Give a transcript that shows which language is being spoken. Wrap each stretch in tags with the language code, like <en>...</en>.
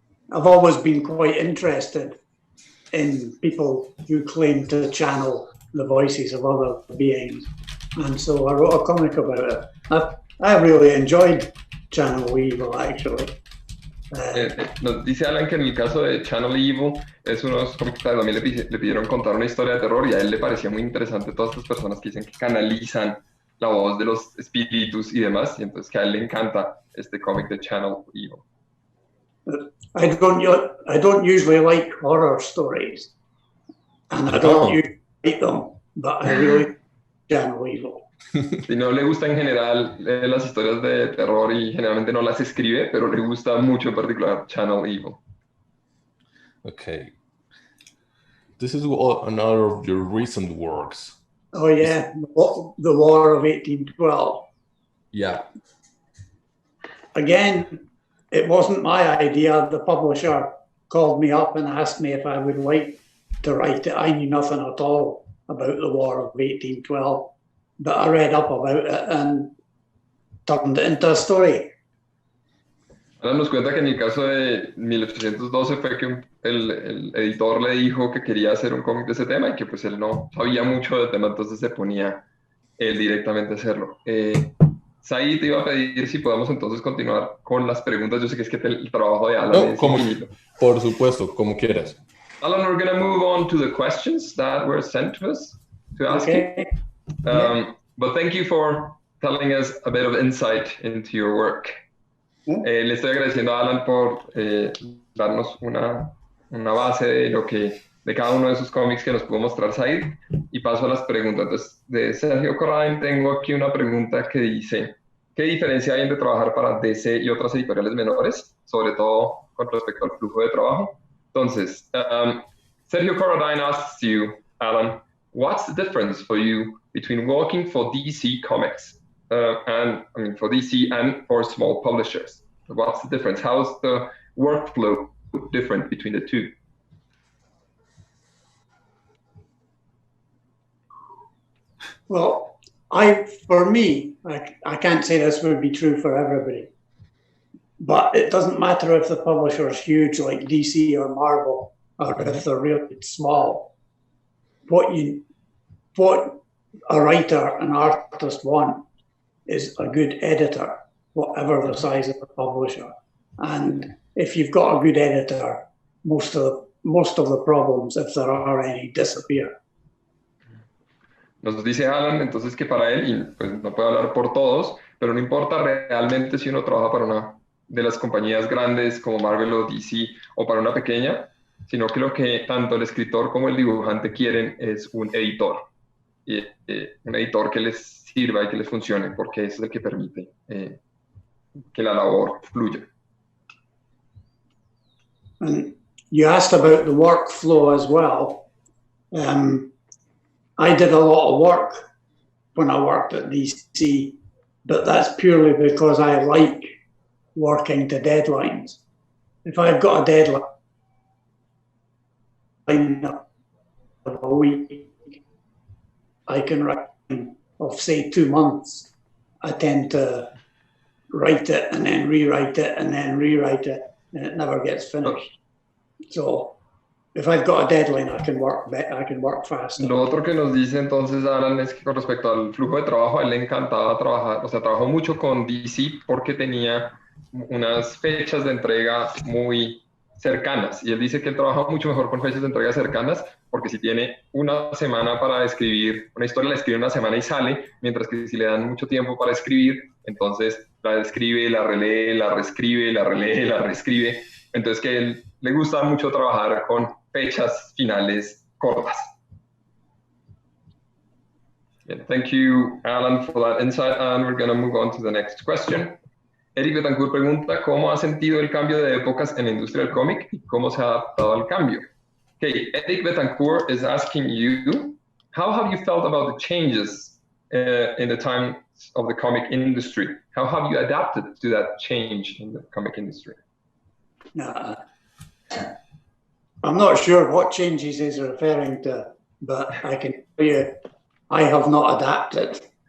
<en>I've always been quite interested in people who claim to channel the voices of other beings, and so I wrote a comic about it. I really enjoyed Channel Evil, actually.</en> <es>Nos dice Alan que en el caso de Channel Evil es unos cómics que también le pidieron contar una historia de terror y a él le parecía muy interesante todas estas personas que dicen que canalizan la voz de los espíritus y demás, y entonces que a él le encanta este cómic de Channel Evil.</es> <en>I don't usually like horror stories, and I don't usually like them, but I really like Channel Evil.</en> <es>Si no le gusta en general las historias de terror y generalmente no las escribe, pero le gusta mucho en particular Channel Evil.</es> <en>Okay. This is another of your recent works. Oh yeah, the War of 1812. Yeah. Again, it wasn't my idea. The publisher called me up and asked me if I would like to write it. I knew nothing at all about the War of 1812. But I read up about it and turned it into a story.</en> <es>Ahora nos cuenta que en el caso de 1812 fue que el editor le dijo que quería hacer un cómic de ese tema y que pues él no sabía mucho del tema, entonces se ponía él directamente a hacerlo. Said te iba a pedir si podemos entonces continuar con las preguntas. Yo sé que es que el trabajo de Alan es infinito. Por supuesto, como quieras.</es> <en>Alan, we're going to move on to the questions that were sent to us to ask you. But thank you for telling us a bit of insight into your work.</en> <es>Le estoy agradeciendo a Alan por darnos una base de cada uno de esos cómics que nos pudo mostrar Said, y paso a las preguntas. Entonces, de Sergio Corrain tengo aquí una pregunta que dice: ¿qué diferencia hay entre trabajar para DC y otras editoriales menores, sobre todo con respecto al flujo de trabajo?</es> <en>Entonces, Sergio Corrain asks you, Alan, what's the difference for you between working for DC Comics for DC and for small publishers? What's the difference? How's the workflow different between the two? Well, for me, I can't say this would be true for everybody, but it doesn't matter if the publisher is huge like DC or Marvel, or if they're really small. What a writer, an artist want is a good editor, whatever the size of the publisher. And if you've got a good editor, most of the problems, if there are any, disappear.</en> <es>Nos dice Alan entonces que para él, y pues no puedo hablar por todos, pero no importa realmente si uno trabaja para una de las compañías grandes como Marvel o DC o para una pequeña, sino que lo que tanto el escritor como el dibujante quieren es un editor. Y un editor que les sirva y que les funcione, porque eso es el que permite que la labor fluya.</es> <en>And you asked about the workflow as well. I did a lot of work when I worked at DC, but that's purely because I like working to deadlines. If I've got a deadline of a week, I can write of say 2 months. I tend to write it and then rewrite it and then rewrite it, and it never gets finished. So if I've got a deadline, I can work fast.</en> <es>Lo otro que nos dice entonces Alan es que con respecto al flujo de trabajo, a él le encantaba trabajar, o sea, trabajó mucho con DC porque tenía unas fechas de entrega muy cercanas. Y él dice que él trabaja mucho mejor con fechas de entrega cercanas, porque si tiene una semana para escribir, una historia la escribe en una semana y sale, mientras que si le dan mucho tiempo para escribir, entonces la escribe, la relee, la reescribe, la relee, la reescribe. Entonces que a él le gusta mucho trabajar con fechas finales cortas.</es> <en>Yeah, thank you, Alan, for that insight, and we're going to move on to the next question.</en> <es>Eric Betancourt pregunta, ¿cómo ha sentido el cambio de épocas en la industria del cómic y cómo se ha adaptado al cambio?</es> <en>Okay, Eric Betancourt is asking you, how have you felt about the changes in the times of the comic industry? How have you adapted to that change in the comic industry? I'm not sure what changes he's referring to, but I can tell you, I have not adapted.</en>